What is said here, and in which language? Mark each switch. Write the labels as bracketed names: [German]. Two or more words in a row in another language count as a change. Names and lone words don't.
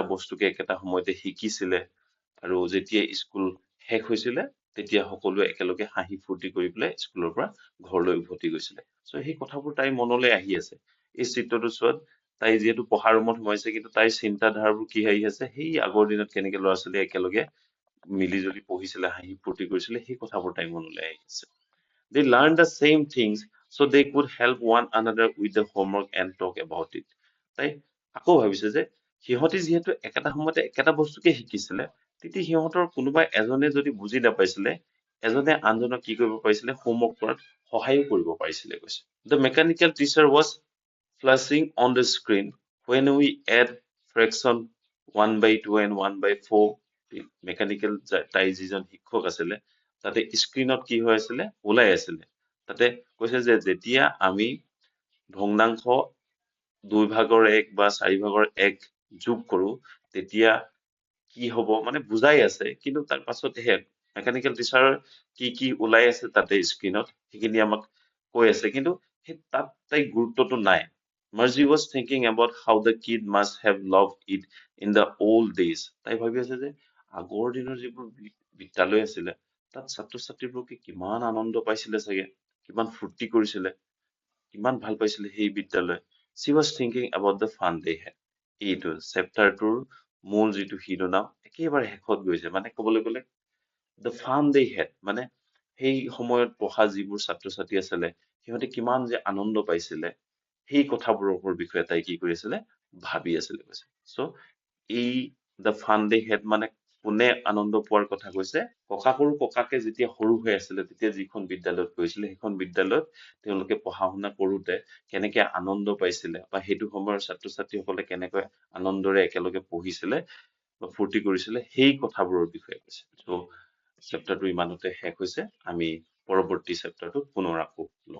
[Assamese] বস্তুকে একেটা সময়তে শিকিছিলে আৰু যেতিয়া স্কুল শেষ হৈছিলে তেতিয়া সকলোৱে একেলগে হাঁহি ফূৰ্তি কৰি পেলাই স্কুলৰ পৰা ঘৰলৈ উভতি গৈছিলে সো সেই কথাবোৰ তাই মনলৈ আহি আছে এই চিত্ৰটো চোৱাত তাই যেহেতু পঢ়াৰ ৰুমত সোমাইছে কিন্তু তাইৰ চিন্তাধাৰাবোৰ কি আহি আছে সেই আগৰ দিনত কেনেকে ল'ৰা ছোৱালী একেলগে মিলিজুলি পঢ়িছিলে হাঁহি ফূৰ্তি কৰিছিলে সেই কথাবোৰ তাই মনলৈ আহি আছে they [English] learned the same things so they could help one another with the homework and talk about it [Assamese] তাই আকৌ ভাবিছে যে সিহঁতি যেহেতু একেটা সময়তে একেটা বস্তুকে শিকিছিলে তেতিয়া সিহঁতৰ কোনোবা এজনে যদি বুজি নাপাইছিলে এজনে আনজনক কি কৰিব পাৰিছিলে হোমৱৰ্ক কৰাত সহায় কৰিব পাৰিছিলে কৈছে [English] the mechanical teacher was flashing on the screen when we add fraction 1/2 and 1/4 [Assamese] মেকানিকেল তাই যিজন শিক্ষক আছিলে তাতে স্ক্ৰীনত কি হৈ আছিলে ওলাই আছিলে তাতে কৈছে যে যেতিয়া আমি ভগ্নাংশ 2/1 বা 4/1 যোগ কৰো তেতিয়া কি হ'ব মানে বুজাই আছে কিন্তু তাৰ পাছত হে [English] mechanical teacher [Assamese] কি ওলাই আছে তাতে স্ক্ৰীনত সেইখিনি আমাক কৈ আছে কিন্তু তাত তাই গুৰুত্বটো নাই [English] Margie was thinking about how the kid must have loved it in the old days [Assamese] তাই ভাবি আছে যে আগৰ দিনৰ যিবোৰ বিদ্যালয় আছিলে তাত ছাত্ৰ ছাত্ৰীবোৰে কিমান আনন্দ পাইছিলে চাগে কিমান ফূৰ্তি কৰিছিলে কিমান ভাল পাইছিলে সেই বিদ্যালয় [English] she was thinking about the fun they had [Assamese] এইটো চেপ্টাৰটোৰ মূল যিটো শিৰোনাম একেবাৰে শেষত গৈছে মানে ক'বলৈ গ'লে [English] the fun they had [Assamese] মানে সেই সময়ত পঢ়া যিবোৰ ছাত্ৰ ছাত্ৰী আছিলে সিহঁতে কিমান যে আনন্দ পাইছিলে সেই কথাবোৰৰ বিষয়ে তাই কি কৰিছিলে ভাবি আছিলে কৈছে সো এই [English] the fun they had [Assamese] মানে কোনে আনন্দ পোৱাৰ কথা কৈছে ককাকে যেতিয়া সৰু হৈ আছিলে তেতিয়া যিখন বিদ্যালয়ত গৈছিলে সেইখন বিদ্যালয়ত তেওঁলোকে পঢ়া শুনা কৰোতে কেনেকে আনন্দ পাইছিলে বা সেইটো সময়ৰ ছাত্ৰ ছাত্ৰীসকলে কেনেকৈ আনন্দৰে একেলগে পঢ়িছিলে বা ফূৰ্তি কৰিছিলে সেই কথাবোৰৰ বিষয়ে কৈছে সো চেপ্টাৰটো ইমানতে শেষ হৈছে আমি পৰৱৰ্তী চেপ্টাৰটো পুনৰ আকৌ